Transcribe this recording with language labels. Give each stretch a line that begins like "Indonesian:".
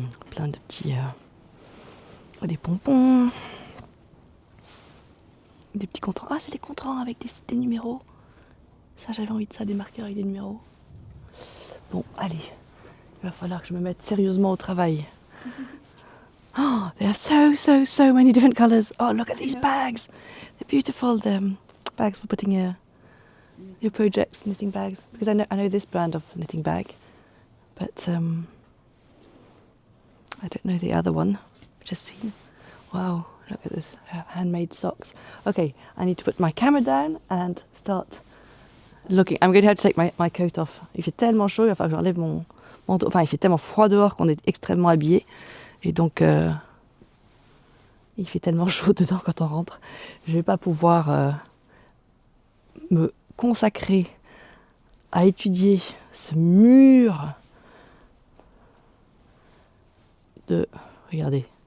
French: Plein de petits... des pompons. Des petits contrans. Ah, c'est des contrans avec des numéros. Ça, j'avais envie de ça, des marqueurs avec des numéros. Bon, allez. Il va falloir que je me mette sérieusement au travail.
English: Oh, there are so many different colours. Oh, look at these bags. They're beautiful. The bags for putting your projects, knitting bags. Because I know this brand of knitting bag. But I don't know the other one. I've just seen. Wow, look at this. Handmade socks. Okay, I need to put my camera down and start looking. I'm going to have to take my coat off.
French: Il fait tellement chaud, il va falloir que j'enlève mon manteau. Enfin, il fait tellement froid dehors qu'on est extrêmement habillé. Et donc, il fait tellement chaud dedans quand on rentre. Je ne vais pas pouvoir me consacrer à étudier ce mur de... Regardez.